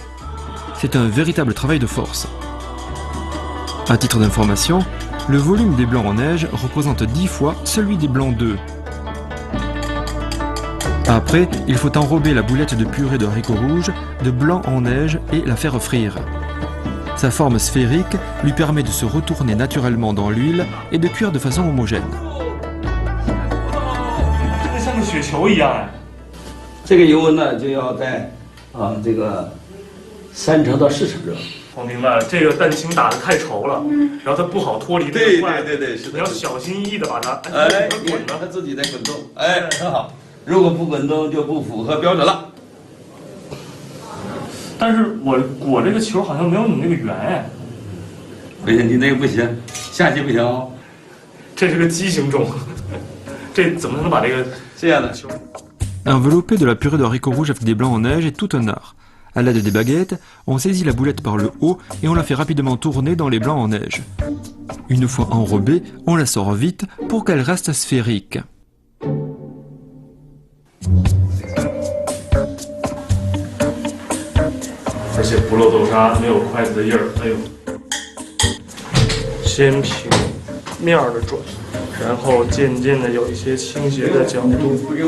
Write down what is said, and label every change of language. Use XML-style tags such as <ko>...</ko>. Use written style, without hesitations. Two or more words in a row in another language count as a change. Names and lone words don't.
<fr>C'est un véritable travail de force. À titre d'information, le volume des blancs en neige représente 10 fois celui des blancs d'œufs. Après, il faut enrober la boulette de purée de haricots rouges de blanc en neige et la faire frire. Sa forme sphérique lui permet de se retourner naturellement dans l'huile et de cuire de façon homogène.</fr> <zh>像个雪球一样哎。这个油温呢，就要在这个3成到4成热。我明白了，这个蛋清打得太稠了，然后它不好脱离这个筷子。对，是的。你要小心翼翼的把它滚它自己在滚动，哎，很好。如果不滚动就不符合标准了。但是我这个球好像没有你那个圆哎。不行，你那个不行，下去不行哦。这是个畸形种，这怎么能把这个这样的？</zh> <fr>Envelopper de la purée de haricots rouges avec des blancs en neige est tout un art. À l'aide des baguettes, on saisit la boulette par le haut et on la fait rapidement tourner dans les blancs en neige. Une fois enrobée, on la sort vite pour qu'elle reste sphérique.</fr> <zh>而且不漏豆沙，没有筷子的印儿。哎呦，先平面的转，然后渐渐的有一些倾斜的角度。</zh>